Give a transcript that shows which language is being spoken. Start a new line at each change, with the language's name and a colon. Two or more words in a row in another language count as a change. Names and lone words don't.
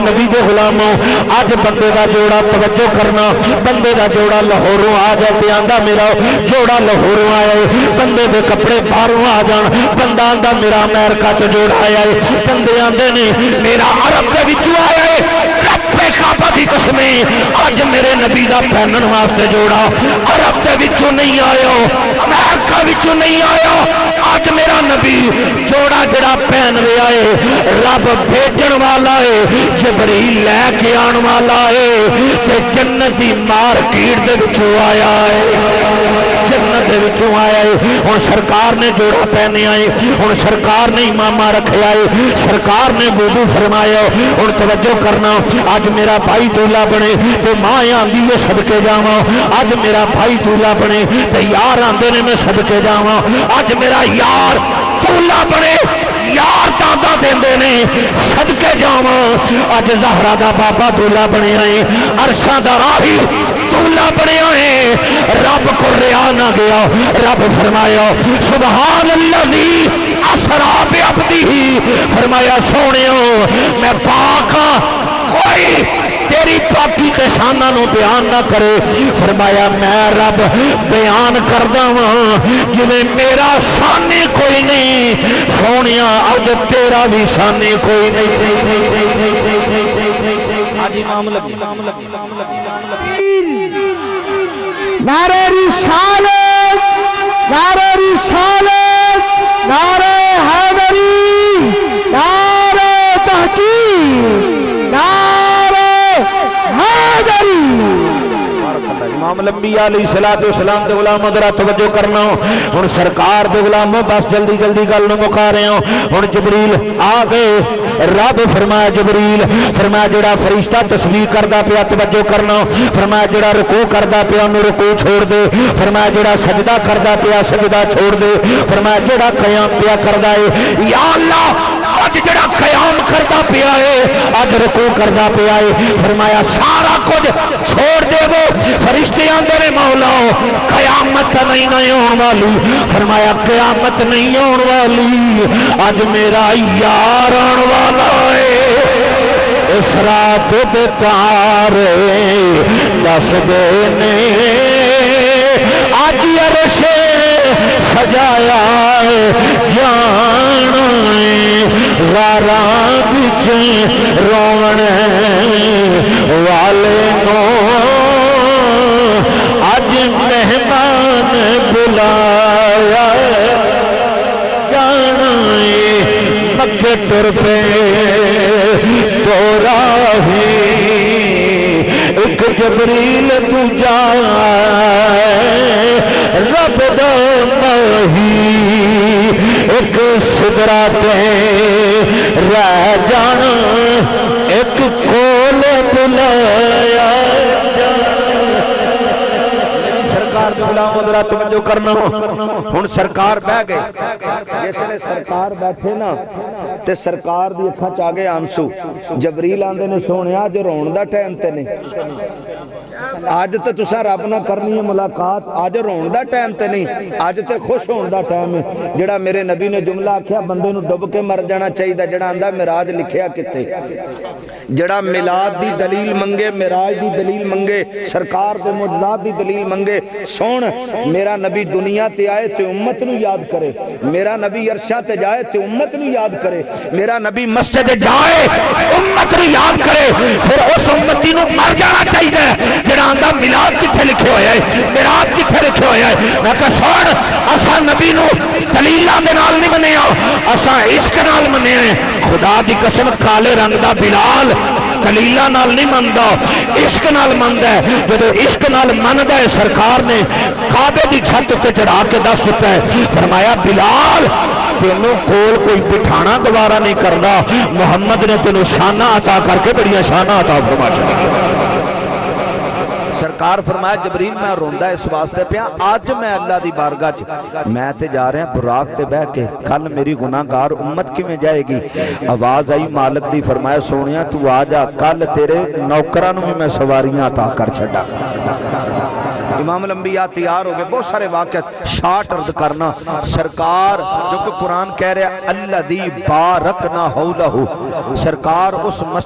Punjabi: نبی دے غلاموں آج بندے دا جوڑا توجہ کرنا بندے دا جوڑا لاہوروں آ جاتے آندا میرا جوڑا لاہوروں آئے بندے دے کپڑے باہروں آ جان بندہ آندا میرا امریکہ چ جوڑا آیا ہے بندے آندے نے میرا عرب دے وچوں آیا ہے رب کعبہ دی قسم اج میرے نبی دا پہنن واسطے جوڑا عرب دے وچوں نہیں آیا امریکہ وچوں نہیں آیا اج میرا نبی جوڑا جڑا پہن رہا ہے رب بھیجن والا ہے جبریل لے کے آن والا ہے تے جنت دی مارکیٹ دے وچوں آیا ہے جنت دے وچوں آیا ہے ہن سرکار نے جوڑا پہنے آئے ہن سرکار نے امامہ رکھیا ہے سرکار نے وضو فرمایا ہن توجہ کرنا اج میرا بھائی دولہا بنے تے ماں آندی ہے صدقے جاواں اج میرا بھائی دولہا بنے تے یار آندے نے میں صدقے جاواں اج میرا یار دولہا بنے یار دادا دیندے نے صدقے جاواں اج زہرا دا بابا دولہا بنے آئے عرشاں دا راہی دولہا بنے آئے رب کو ریا نہ گیا رب فرمایا
Arabic: سبحان الذی اسرا بعبدہ
Punjabi: فرمایا سونیو میں پاک ہاں کوئی تیری پاکی تے شاناں نو بیان نہ کرے فرمایا میں رب بیان کردا ہاں جویں میرا شانے کوئی نہیں سونیا اج تیرا بھی شانے کوئی نہیں اج امام لگی نعرہ رسالت نعرہ رسالت نعرہ حیدری نعرہ تحقیق نعرہ حیدری امام الانبیاء
Arabic: علیہ السلام
Punjabi: دے غلاموں ذرا توجہ کرنا ہن سرکار دے غلاموں بس جلدی جلدی گل نو مکا رہے ہوں ہن جبریل آ گئے رب فرمایا جبریل فرمایا جڑا فرشتہ تسبیح کردا پیا توجہ کرنا فرمایا جڑا رکوع کردا پیا انہوں رکوع چھوڑ دے فرمایا جڑا سجدہ کردا پیا سجدہ چھوڑ دے فرمایا جڑا قیام پیا کردا ہے یا اللہ اج جڑا قیام کردا پیا ہے اج رکوع کردا پیا ہے فرمایا سارا کچھ چھوڑ دے وہ فرشتے آندے نے مولا قیامت نہیں ہون والی فرمایا قیامت نہیں ہون والی اج میرا یار آن والا ہے اس رات دے تارے دس دے نے اج عرش سجایا جان غاراں وچ روون والے نو اج مہمان بلایا جانا مکے ٹر پے تو راہی ایک جبریل دوجا رب دا ماہی ایک سدرا تے رہ جانا ایک کول بلایا غلاموں ذرا توجہ کرنا ہن سرکار بہ گئے جس نے سرکار بیٹھے نا تے سرکار دی اکھاں چ آ گئے آنسو جبریل آندے نے سونیا جو رون دا ٹائم تے نہیں اج تے تساں رب نال کرنی ہے ملاقات اج رون دا ٹائم تے نہیں اج تے خوش ہون دا ٹائم ہے جڑا میرے نبی نے جملہ آکھیا بندے نو ڈب کے مر جانا چاہیے جڑا آندا معراج لکھیا کتے جڑا میلاد دی دلیل منگے معراج دی دلیل منگے سرکار دے معجزات دی دلیل منگے سن میرا نبی دنیا تے آئے تے امت نو یاد کرے میرا نبی عرشاں تے جائے تے امت نو یاد کرے میرا نبی مسجد جائے امت نو یاد کرے پھر اس امتی نو مر جانا چاہیے جڑا آندا میلاد کتھے لکھے ہویا ہے میلاد کتھے لکھے ہویا ہے میں کہ سن اساں نبی نو دلیلاں دے نال نہیں منیا اساں عشق نال منیا ہے خدا دی قسم کالے رنگ دا بلال دلیلاں نال نہیں مندا عشق نال مندا ہے جدوں عشق نال مندا ہے سرکار نے کعبے دی چھت تے چڑھا کے دس دیتا ہے فرمایا بلال تینوں کول کوئی بٹھانا دوبارہ نہیں کرنا محمد نے تینوں شانہ عطا کر کے بڑیاں شانہ عطا فرما چاہتا سرکار فرمایا جبریل میں روندہ اس واسطے پیا آج میں اللہ دی بارگاہ میں تے جا رہے ہیں براق تے بہ کے کل میری گناہگار امت کی میں جائے گی آواز آئی مالک دی فرمایا سونیا تو آجا کل تیرے نوکرانوں میں سواریاں عطا کر چھڑا امام الانبیاء تیار ہو گئے بہت سارے واقعات شارٹ عرض کرنا سرکار جو کہ قرآن کہہ رہے
Arabic: الذی بارکنا حولہ
Punjabi: سرکار اس مسجد